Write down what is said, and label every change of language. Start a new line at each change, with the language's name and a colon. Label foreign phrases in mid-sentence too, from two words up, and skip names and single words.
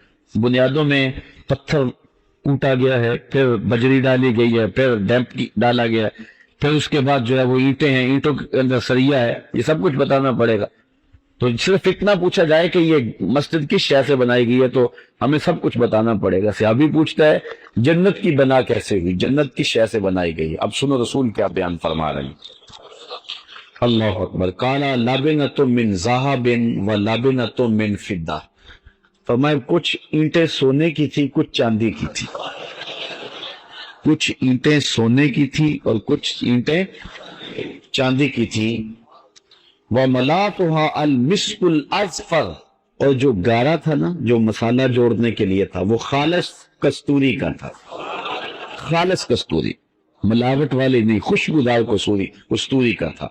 Urdu: بنیادوں میں پتھر کوٹا گیا ہے، پھر بجری ڈالی گئی ہے، پھر ڈیمپ ڈالا گیا ہے، پھر اس کے بعد جو ہے وہ اینٹیں ہیں، اینٹوں کے اندر سریا ہے، یہ سب کچھ بتانا پڑے گا۔ تو صرف اتنا پوچھا جائے کہ یہ مسجد کس شے سے بنائی گئی ہے تو ہمیں سب کچھ بتانا پڑے گا۔ صحابی پوچھتا ہے جنت کی بنا کیسے ہوئی، جنت کس شے سے بنائی گئی؟ اب سنو رسول کیا بیان فرما رہے ہیں۔
Arabic: اللہ اکبر۔ کانا لابنۃ من ذہب و لابنۃ من فضہ،
Urdu: فرمایا کچھ اینٹیں سونے کی تھی، کچھ چاندی کی تھی، کچھ اینٹیں سونے کی تھی اور کچھ اینٹیں چاندی کی تھی۔
Arabic: وَمَلَاتُهَا الْمِسْكُ الْأَزْفَرُ،
Urdu: اور جو گارا تھا نا، جو مسالہ جوڑنے کے لیے تھا، وہ خالص کستوری کا تھا، خالص کستوری، ملاوٹ والی نہیں، خوشبودار کستوری کا تھا۔